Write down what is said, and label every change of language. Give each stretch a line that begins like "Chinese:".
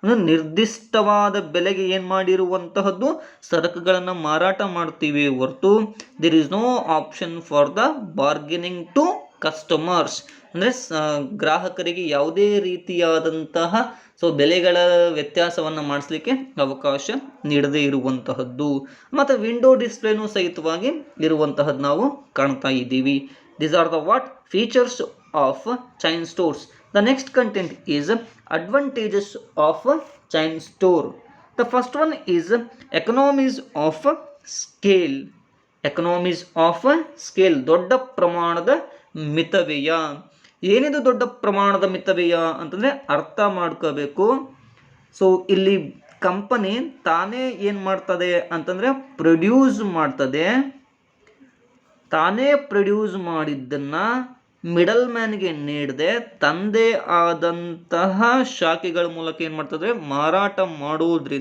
Kannada: ನಿರ್ದಿಷ್ಟವಾದ ಬೆಲೆಗೆ ಏನು ಮಾಡಿರುವಂತಹದ್ದು ಸರಕುಗಳನ್ನು ಮಾರಾಟ ಮಾಡ್ತೀವಿ ಹೊರತು
English: There is no option for the bargaining to customers.
Kannada: ಅಂದರೆ ಗ್ರಾಹಕರಿಗೆ ಯಾವುದೇ ರೀತಿಯಾದಂತಹ ಬೆಲೆಗಳ ವ್ಯತ್ಯಾಸವನ್ನು ಮಾಡಿಸ್ಲಿಕ್ಕೆ ಅವಕಾಶ ನೀಡದೇ ಇರುವಂತಹದ್ದು. ಮತ್ತು ವಿಂಡೋ ಡಿಸ್ಪ್ಲೇನೂ ಸಹಿತವಾಗಿ ಇರುವಂತಹದ್ದು ನಾವು ಕಾಣ್ತಾ ಇದ್ದೀವಿ.
English: These are the what features of chain stores. The next content is advantages of chain store. The first one is economies of scale. Economies of scale.
Kannada: ದೊಡ್ಡ ಪ್ರಮಾಣದ ಮಿತವ್ಯಯ. ಏನಿದು ದೊಡ್ಡ ಪ್ರಮಾಣದ ಮಿತವ್ಯಯ ಅಂತಂದರೆ ಅರ್ಥ ಮಾಡ್ಕೋಬೇಕು. ಇಲ್ಲಿ ಕಂಪನಿ ತಾನೇ ಏನು ಮಾಡ್ತದೆ ಅಂತಂದರೆ ಪ್ರೊಡ್ಯೂಸ್ ಮಾಡ್ತದೆ. ತಾನೇ ಪ್ರೊಡ್ಯೂಸ್ ಮಾಡಿದ್ದನ್ನು ಮಿಡಲ್ ಮ್ಯಾನ್ಗೆ ನೀಡದೆ ತಂದೆ ಆದಂತಹ ಶಾಖೆಗಳ ಮೂಲಕ ಏನು ಮಾಡ್ತದೆ, ಮಾರಾಟ ಮಾಡೋದು.